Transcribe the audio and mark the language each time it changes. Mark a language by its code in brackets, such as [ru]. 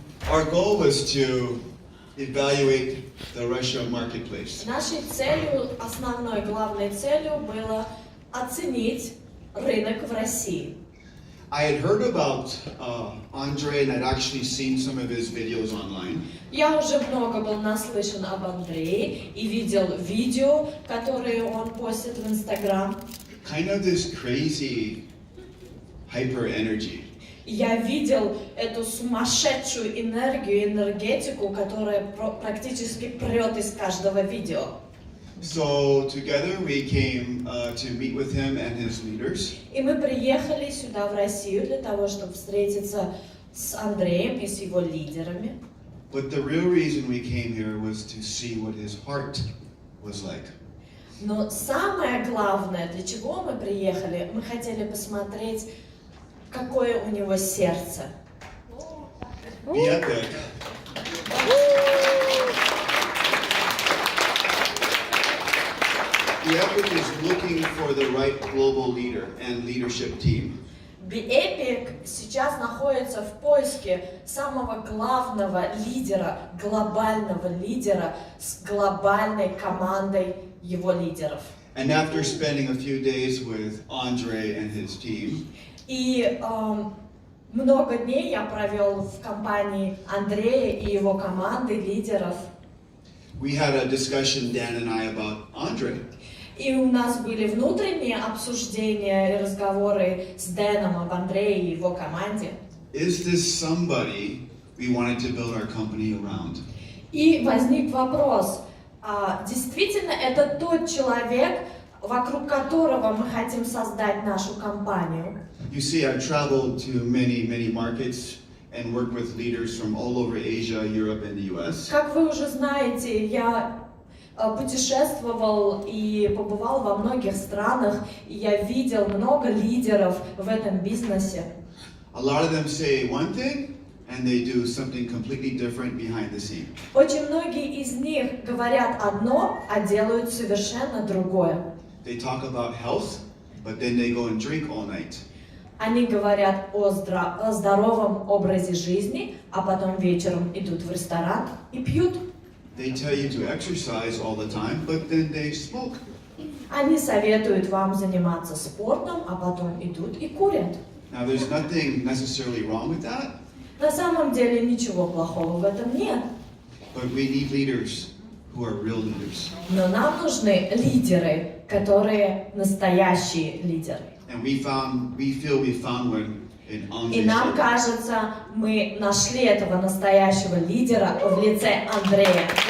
[en] Our goal was to evaluate the Russia marketplace. [ru] Нашей целью, основной главной целью было оценить рынок в России. [en] I had heard about Andre and I'd actually seen some of his videos online. [ru] Я уже много был наслышан об Андрее и видел видео, которые он постит в Инстаграм. [en] Kind of this crazy hyper energy. [ru] Я видел эту сумасшедшую энергию, энергетику, которая практически прет из каждого видео. [en] So together we came to meet with him and his leaders. [ru] И мы приехали сюда, в Россию, для того, чтобы встретиться с Андреем и с его лидерами. [en] But the real reason we came here was to see what his heart was like. [ru] Но самое главное, для чего мы приехали, мы хотели посмотреть, какое у него сердце. [en] Bepic. Bepic is looking for the right global leader and leadership team. [ru] Bepic сейчас находится в поиске самого главного лидера, глобального лидера с глобальной командой его лидеров. [en] And after spending a few days with Andre and his team, [ru] И много дней я провел в компании Андрея и его команды лидеров. [en] we had a discussion, Dan and I, about Andre. [ru] И у нас были внутренние обсуждения и разговоры с Дэном об Андрее и его команде. [en] Is this somebody we wanted to build our company around? [ru] И возник вопрос, действительно это тот человек, вокруг которого мы хотим создать нашу компанию? [en] You see, I've traveled to many markets and worked with leaders from all over Asia, Europe, and the US. [ru] Как вы уже знаете, я путешествовал и побывал во многих странах, и я видел много лидеров в этом бизнесе. [en] A lot of them say one thing, and they do something completely different behind the scene. [ru] Очень многие из них говорят одно, а делают совершенно другое. [en] They talk about health, but then they go and drink all night. [ru] Они говорят о здоровом образе жизни, а потом вечером идут в ресторан и пьют. [en] They tell you to exercise all the time, but then they smoke. [ru] Они советуют вам заниматься спортом, а потом идут и курят. [en] Now, there's nothing necessarily wrong with that, [ru] На самом деле ничего плохого в этом нет. [en] but we need leaders who are real leaders. [ru] Но нам нужны лидеры, которые настоящие лидеры. [en] And we feel we found one in [ru] И [en] Andre's [ru] нам [en] life. [ru] кажется, мы нашли этого настоящего лидера в лице Андрея.